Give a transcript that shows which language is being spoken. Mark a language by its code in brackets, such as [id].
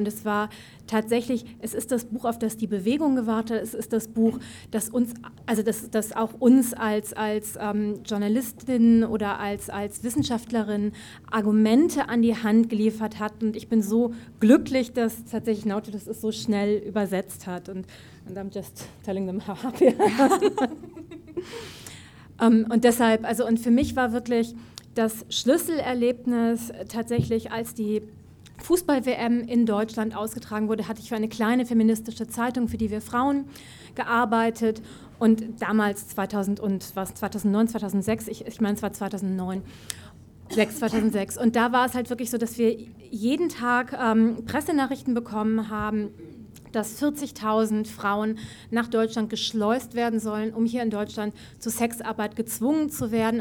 [de] Und es war tatsächlich, es ist das Buch, auf das die Bewegung gewartet. Es ist das Buch, das uns, also das auch uns als Journalistinnen oder als Wissenschaftlerin Argumente an die Hand geliefert hat. Und ich bin so glücklich, dass tatsächlich Nautilus es so schnell übersetzt hat. [en] And I'm just telling them how happy I am. [de] Und deshalb, also, und für mich war wirklich das Schlüsselerlebnis tatsächlich, als die Fußball-WM in Deutschland ausgetragen wurde, hatte ich für eine kleine feministische Zeitung, für die wir Frauen gearbeitet. Und damals, 2006. Und da war es halt wirklich so, dass wir jeden Tag Pressenachrichten bekommen haben, dass 40.000 Frauen nach Deutschland geschleust werden sollen, um hier in Deutschland zur Sexarbeit gezwungen zu werden.